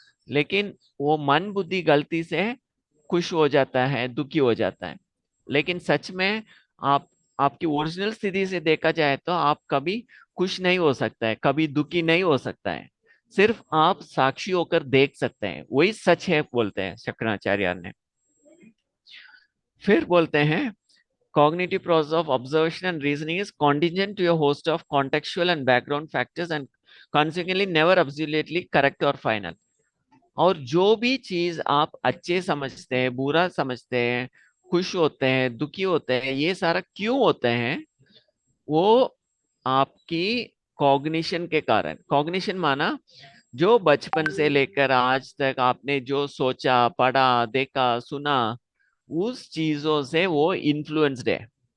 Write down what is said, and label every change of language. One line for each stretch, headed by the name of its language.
Hindi: लेकिन वो मन बुद्धि गलती से खुश हो जाता है, दुखी हो जाता है। लेकिन सच में आप आपकी ओरिजिनल स्थिति से देखा जाए तो आप कभी खुश नहीं हो सकता है, कभी दुखी नहीं हो सकता है। सिर्फ आप साक्षी होकर देख सकते हैं, वही सच है बोलते हैं शंकराचार्य ने। फिर बोलते हैं
English: cognitive process of observation and reasoning is contingent to a host of contextual and background factors and consequently never absolutely correct or final।
Hindi: और जो भी चीज आप अच्छे समझते हैं, बुरा समझते हैं, खुश होते हैं, दुखी होते हैं, ये सारा क्यों होते हैं? वो आपकी कॉग्निशन के कारण। कॉग्निशन माना जो बचपन से लेकर आज तक आपने जो सोचा, पढ़ा, देखा, सुना, उस चीजों से वो इन्फ्लुएंस्ड है।